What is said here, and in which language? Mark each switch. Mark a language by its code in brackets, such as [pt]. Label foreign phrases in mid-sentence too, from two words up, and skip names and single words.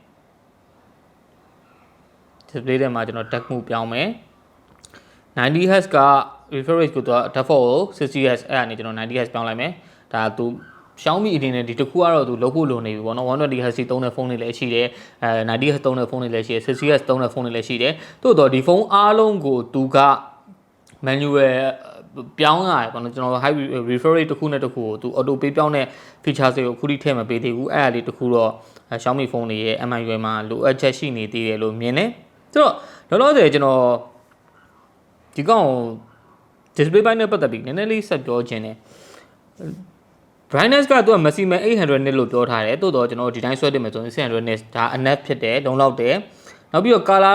[my] display ထဲမှာကျွန်တော် [en] dark mode [my] ပြောင်းမယ်90 Hz က [en] refresh rate [my] ကိုတော့ default ကို60 Hz အဲ့အနေကျွန်တော်90 Hz ပြောင်းလိုက်မယ်ဒါသူ Xiaomi အနေနဲ့ဒီတစ်ခုကတော့သူလုပ်ဖို့လိုနေပြီပေါ့နော်120Hz သုံးတဲ့ဖုန်းတွေလည်းရှိတယ်90Hz သုံးတဲ့ဖုန်းတွေလည်းရှိတယ် 60Hz သုံးတဲ့ဖုန်းတွေလည်းရှိ တယ်သို့တော့ဒီဖုန်းအားလုံးကိုသူက manual ပြောင်းရတယ်ပေါ့နော်ကျွန်တော် [en] high refresh rate [my] တစ်ခုနဲ့တစ်ခုကိုသူ [en] auto pay [my] ပြောင်းတဲ့ feature တွေကိုခုထိထည့်မပေးသေးဘူးအဲ့ဒါလေးတစ်ခုတော့ Xiaomi ဖုန်းတွေရဲ့ MIUI မှာလိုအပ်ချက်ရှိနေသေးတယ်လို့မြင်တယ်ဆိုတော့လောလောဆယ်ကျွန်တော်ဒီကောင် display ဘိုင်းနဲ့ပတ်သက်ပြီးနည်းနည်း လေးဆက်ပြောခြင်းတယ် brightness ကသူက [en] maximum 800 nit [my] လို့ပြောထားတယ်တိုးတော့ကျွန်တော်ဒီတိုင်းဆွဲတင်မယ်ဆိုရင်600 nit ဒါ enough ဖြစ်တယ်လုံလောက်တယ်နောက်ပြီးတော့ color